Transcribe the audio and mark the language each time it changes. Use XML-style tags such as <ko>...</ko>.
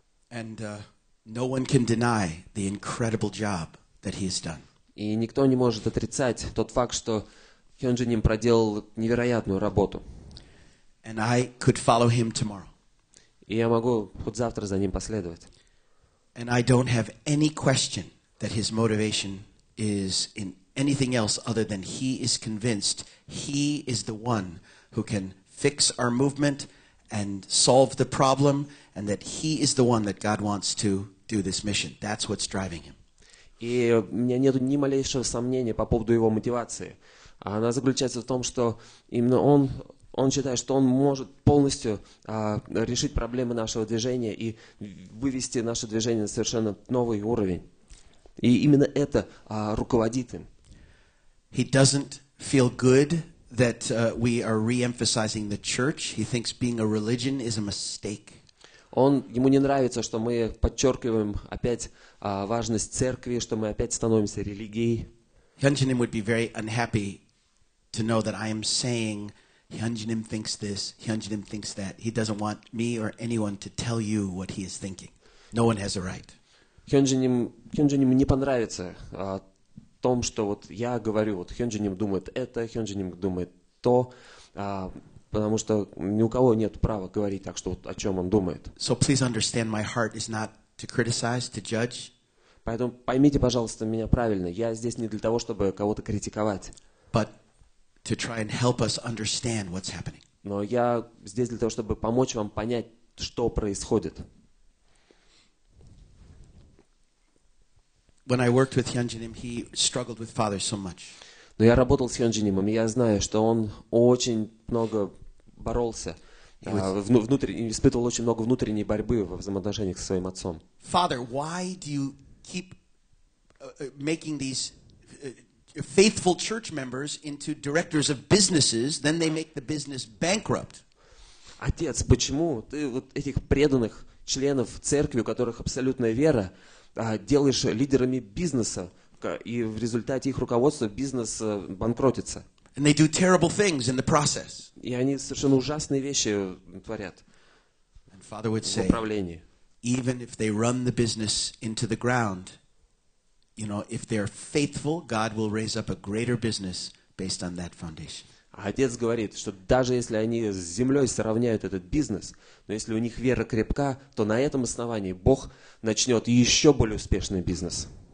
<en>And no one can deny the incredible job that he has done.</en> <ru>И никто не может отрицать тот факт, что Хёнджиним проделал невероятную работу.</ru> <en>And I could follow him tomorrow.</en> <ru>И я могу хоть завтра за ним последовать.</ru> <en>And I don't have any question that his motivation is in anything else other than he is convinced he is the one who can fix our movement and solve the problem, and that he is the one that God wants to do this mission. That's what's driving him.</en> <ru>И у меня нет ни малейшего сомнения по поводу его мотивации. Она заключается в том, что именно он считает, что он может полностью решить проблемы нашего движения и вывести наше движение на совершенно новый уровень. И именно это руководит им.</ru> <en>He doesn't feel good that we are re-emphasizing the church. He thinks being a religion is a mistake.</en> <ru>Ему не нравится, что мы подчеркиваем опять важность церкви, что мы опять становимся религией.</ru> <en>Hyunjinim would be very unhappy to know that I am saying Hyunjinim thinks this, Hyunjinim thinks that. He doesn't want me or anyone to tell you what he is thinking. No one has a right.</en> <ru>Hyunjinim не понравится о том, что вот я говорю, вот Hyunjinim думает это, Hyunjinim думает то, потому что ни у кого нет права говорить так, что вот о чем он думает.</ru> <en>So please understand, my heart is not to criticize, to judge.</en> <ru>Поэтому поймите, пожалуйста, меня правильно. Я здесь не для того, чтобы кого-то критиковать.</ru> <en>But to try and help us understand what's happening.</en> <ru>Но я здесь для того, чтобы помочь вам понять, что происходит.</ru> <en>When I worked with Hyunjinim, he struggled with father so much.</en> <ru>Но я работал с Hyunjinim, и я знаю, что он очень много боролся, испытывал очень много внутренней борьбы во взаимоотношениях со своим отцом.</ru> <en>Father, why do you keep making these faithful church members into directors of businesses, then they make the business bankrupt?</en> <ru>Отец, почему ты вот этих преданных членов церкви, у которых абсолютная вера, делаешь лидерами бизнеса, и в результате их руководства бизнес банкротится?</ru> <en>And they do terrible things in the process.</en> <ru>И они совершенно ужасные вещи творят</ru> <en>And Father would</en> <ru>в</ru> <en>say,</en> <ru>управлении.</ru> <en>even if they run the business into the ground, you know, if they're faithful, God will raise up a greater business based on that foundation.</en> <ru>А отец говорит, что даже если они с землей сравняют этот бизнес, но если у них вера крепка, то на этом основании Бог начнет еще более успешный бизнес.</ru>